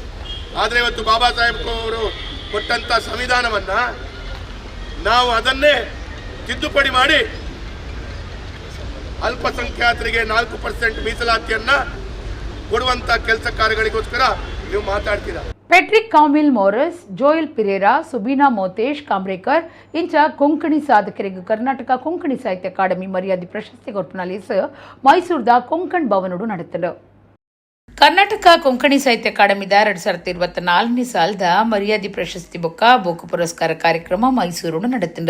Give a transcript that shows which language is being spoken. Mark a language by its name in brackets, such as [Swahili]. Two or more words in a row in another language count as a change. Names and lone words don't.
[Kannada] ಆದರೆ ಇವತ್ತು ಬಾಬಾ ಸಾಹೇಬ್ ಅವರು ಕೊಟ್ಟಂಥ ಸಂವಿಧಾನವನ್ನು ನಾವು ಅದನ್ನೇ ತಿದ್ದುಪಡಿ ಮಾಡಿ ಅಲ್ಪಸಂಖ್ಯಾತರಿಗೆ 4% ಮೀಸಲಾತಿಯನ್ನು ಕೊಡುವಂಥ ಕೆಲಸ ಕಾರ್ಯಗಳಿಗೋಸ್ಕರ ನೀವು ಮಾತಾಡ್ತೀರಾ. [Tulu] ಪೆಟ್ರಿಕ್ ಕಾಮಿಲ್ ಮೋರಸ್, ಜೋಯಲ್ ಪಿರೇರಾ, ಸುಬೀನಾ ಮೋತೇಶ್ ಕಾಂಬ್ರೇಕರ್ ಇಂಚ ಕೊಂಕಣಿ ಸಾಧಕರಿಗೆ ಕರ್ನಾಟಕ ಕೊಂಕಣಿ ಸಾಹಿತ್ಯ ಅಕಾಡೆಮಿ ಮರ್ಯಾದೆ ಪ್ರಶಸ್ತಿ ಕೊಟ್ಟನಲಿಸ ಮೈಸೂರದ ಕೊಂಕಣ್ ಭವನಡು ನಡೆತಲು. ಕರ್ನಾಟಕ ಕೊಂಕಣಿ ಸಾಹಿತ್ಯ ಅಕಾಡೆಮಿದ 2024 ಸಾಲದ ಮರ್ಯಾದೆ ಪ್ರಶಸ್ತಿ ಬೊಕ್ಕ ಪುರಸ್ಕಾರ ಕಾರ್ಯಕ್ರಮ ಮೈಸೂರು ನಡೆತಿಂದ.